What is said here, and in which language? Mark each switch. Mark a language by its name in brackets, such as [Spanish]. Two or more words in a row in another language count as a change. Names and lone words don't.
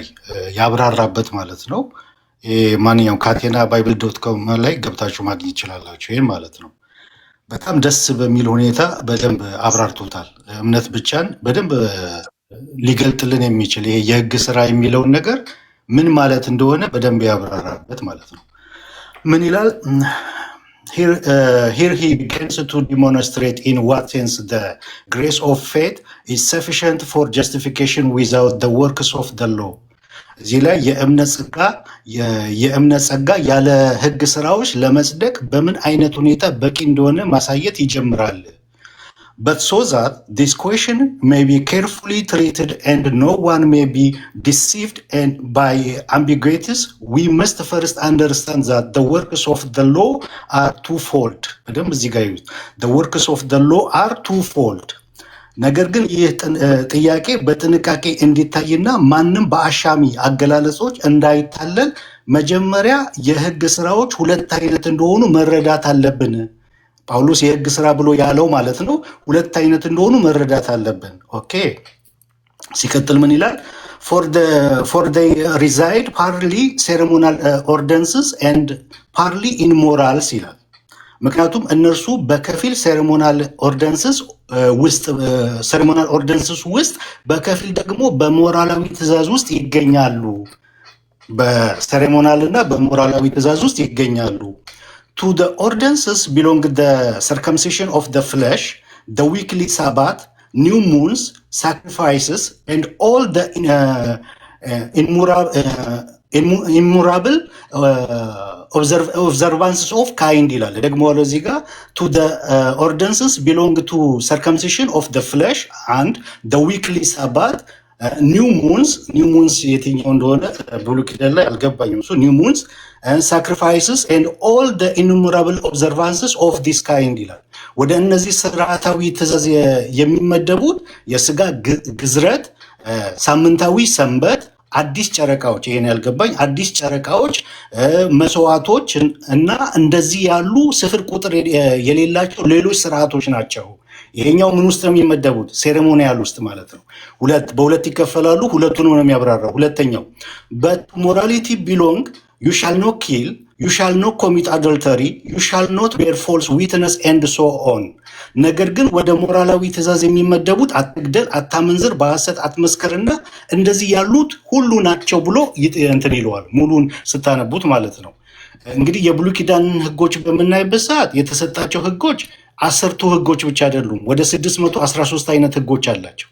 [Amharic] ያብራራበት ማለት ነው። ማንኛውም ካቴና ባይብል ዶት ኮም ላይ ገብታችሁ ማግኘት ይችላላችሁ። ይህን ማለት ነው በጣም ደስ በሚል ሁኔታ በደንብ አብራርቶታል። እምነት ብቻን በደንብ ሊገልጥልን የሚችል ይሄ የህግ ስራ የሚለውን ነገር ምን ማለት እንደሆነ በደንብ ያብራራበት ማለት ነው። ምን ይላል? [English] Here he begins to demonstrate in what sense the grace of faith is sufficient for justification without the works of the law. [Amharic] እዚህ ላይ የእምነት ጸጋ ያለ ህግ ስራዎች ለመጽደቅ በምን አይነት ሁኔታ በቂ እንደሆነ ማሳየት ይጀምራል። [English] But so that this question may be carefully treated and no one may be deceived and by ambiguities, we must first understand that the works of the law are twofold. The works of the law are twofold. [Amharic] ነገር ግን ይህ ጥያቄ በጥንቃቄ እንዲታይና ማንም በአሻሚ አገላለጾች እንዳይታለል መጀመሪያ የህግ ስራዎች ሁለት አይነት እንደሆኑ መረዳት አለብን። ጳውሎስ የህግ ስራ ብሎ ያለው ማለት ነው ሁለት አይነት እንደሆኑ መረዳት አለብን። ኦኬ ሲቀጥል ምን ይላል? [English] for they reside partly ceremonial ordinances and partly in morals [Amharic] ይላል። ምክንያቱም እነርሱ በከፊል [English] ceremonial ordinances [Amharic] ውስጥ በከፊል ደግሞ በሞራላዊ ትእዛዝ ውስጥ ይገኛሉ። [English] በሴሬሞናል እና በሞራላዊ ትእዛዝ ውስጥ ይገኛሉ። To the ordinances belong the circumcision of the flesh, the weekly Sabbath, new moons, sacrifices, and all the immovable observances of kind [Amharic] ይላል። ደግሞ እዚህ ጋር [English] to the ordinances belong to circumcision of the flesh and the weekly Sabbath, new moons [Amharic] የትኛው እንደሆነ ብሉይ ኪዳን ላይ አልገባኝም። [English] so new moons and sacrifices and all the innumerable observances of this kind [Amharic] ይላል። ወደ እነዚህ ስርዓታዊ ትእዛዝ የሚመደቡት የስጋ ግዝረት፣ ሳምንታዊ ሰንበት፣ አዲስ ጨረቃዎች፣ ይሄን ያልገባኝ አዲስ ጨረቃዎች፣ መስዋዕቶች እና እንደዚህ ያሉ ስፍር ቁጥር የሌላቸው ሌሎች ስርዓቶች ናቸው። ይሄኛው ምን ውስጥ ነው የሚመደቡት? ሴሬሞኒያል ውስጥ ማለት ነው። በሁለት ይከፈላሉ። ሁለቱንም ነው የሚያብራራው። ሁለተኛው [English] but morality belong you shall not kill, you shall not commit adultery, you shall not bear false witness and so [Amharic] on። ነገር ግን ወደ ሞራላዊ ትእዛዝ የሚመደቡት አትግደል፣ አታመንዝር፣ በሐሰት አትመስክርና እንደዚህ ያሉት ሁሉ ናቸው ብሎ እንትን ይለዋል። ሙሉን ስታነቡት ማለት ነው። እንግዲህ የብሉይ ኪዳን ህጎች በምናይበት ሰዓት የተሰጣቸው ህጎች 10ቱ ህጎች ብቻ አይደሉም። ወደ 613 አይነት ህጎች አላቸው።